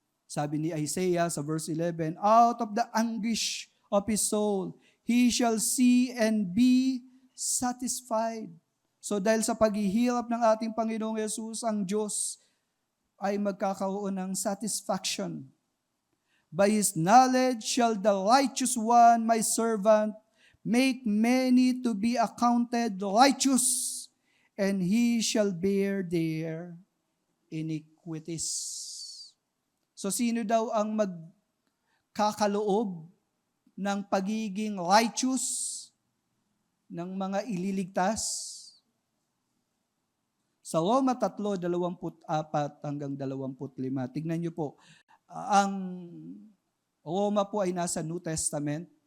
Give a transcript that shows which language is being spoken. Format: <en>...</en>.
<tl>Sabi ni Isaiah sa verse 11,</tl> <en>out of the anguish of his soul, he shall see and be satisfied.</en> <tl>So dahil sa paghihirap ng ating Panginoong Yesus, ang Diyos ay magkakaroon ng satisfaction.</tl> <en>By his knowledge shall the righteous one, my servant, make many to be accounted righteous, and he shall bear their iniquities.</en> <tl>So sino daw ang magkakaloob ng pagiging righteous ng mga ililigtas? Sa Roma 3:24 hanggang 25. Tignan niyo po, ang Roma po ay nasa New Testament.</tl>